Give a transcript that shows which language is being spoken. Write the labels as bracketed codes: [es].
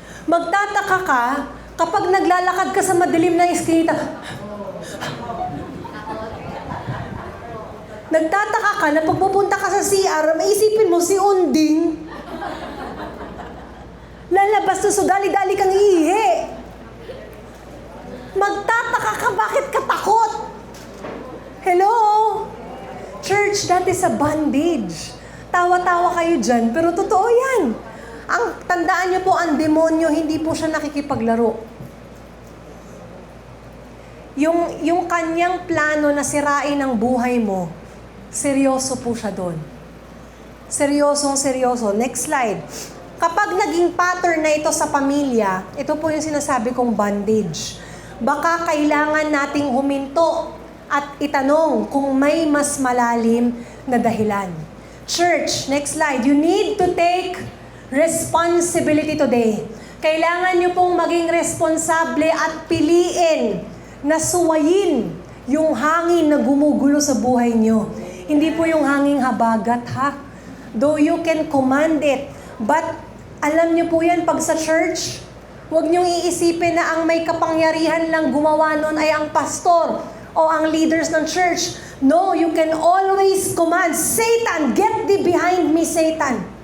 [tl] Magtataka ka, kapag naglalakad ka sa madilim na eskinita, nagtataka ka na pagpupunta ka sa CR, maisipin mo si Unding, lalabas na so dali-dali kang ihi. Magtataka ka, bakit ka takot? Hello? [en] Church, that is a bondage. [tl] Tawa-tawa kayo dyan, pero totoo yan. Ang tandaan niyo po, ang demonyo, hindi po siya nakikipaglaro. Yung kanyang plano na sirain ang buhay mo, seryoso po siya doon. Seryosong-seryoso. [en] Next slide. [tl] Kapag naging pattern na ito sa pamilya, ito po yung sinasabi kong bondage. Baka kailangan nating huminto at itanong kung may mas malalim na dahilan. [en] Church, next slide. You need to take responsibility today. [tl] Kailangan nyo pong maging responsable at piliin nasuwayin yung hangin na gumugulo sa buhay nyo. Hindi po yung hanging habagat, ha? [en] Though you can command it, but [tl] alam nyo po yan, pag sa church, huwag nyong iisipin na ang may kapangyarihan lang gumawa nun ay ang pastor o ang leaders ng church. [en] No, you can always command, Satan, get thee behind me, Satan.